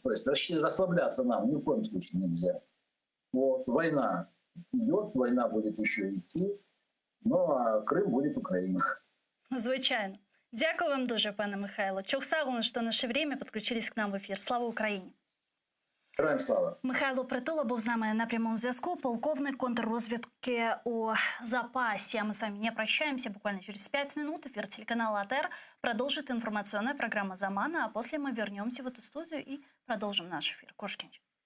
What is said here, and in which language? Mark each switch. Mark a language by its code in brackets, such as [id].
[ru] То есть расслабляться нам ни в коем случае нельзя. Война идет, война будет еще идти, а Крым будет Украина. [uk] Звичайно. Дякую вам дуже, пане Михайло. [ru] Чохсагун, что в наше время подключились к нам в эфир. Слава Украине! [uk] Героям слава. Михайло Притула був з нами на прямому зв'язку. Полковник контррозвідки у запасе. [ru] А мы с вами не прощаемся. Буквально через 5 минут эфир телеканала АТР продолжит информационная программа «Замана». А после мы вернемся в эту студию и продолжим наш эфир. Кошкинч.